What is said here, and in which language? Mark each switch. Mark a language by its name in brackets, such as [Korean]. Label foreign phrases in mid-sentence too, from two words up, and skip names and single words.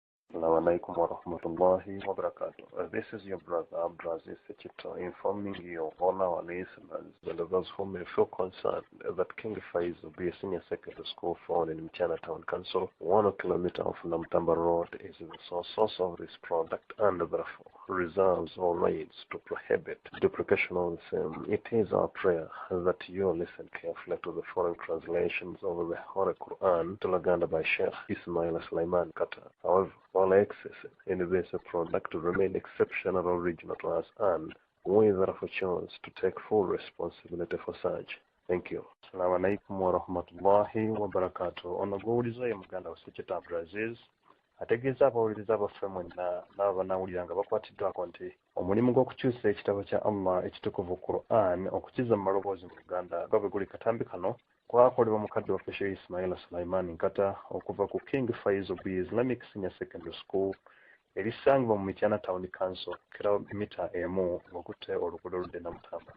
[Arabic] Assalamu alaikum wa rahmatullahi wa barakatuh. [English] This is your brother Abdulaziz Sechito informing you, all our listeners, and those who may feel concerned that King Faiz will be a senior secondary school found in Mchana Town Council, 1 kilometer off Namtamba Road, is the source of this product and therefore reserves all rights to prohibit duplication of the same. It is our prayer that you listen carefully to the foreign translations of the Holy Quran to Laganda by Sheikh Ismail Sulaiman Kata. However, all access in this product to remain exceptional original to us, and we therefore chose to take full responsibility for such. Thank you. [Arabic] Assalamu alaikum wa rahmatullahi wa barakatuh. [Ganda] Onogouliza ya muganda wa Sechito Abdulaziz ategeeza abawuliriza baffe mwenna n'abanawulira nga bakwatiddwako nti omulimu gw'okukyusa ekitabo kya Allah ekitukuvu Quran okukiza mu maloboozi mu Uganda nga bwe guli katambi kano kwakolebwa mukadde waffe Sheikh Ismail Sulaiman Nkata okuva ku King Faiz Islamic Senior Secondary School erisangibwa mu Mityana Town Council kilomita emu okutte oluguudo oludde Namutamba.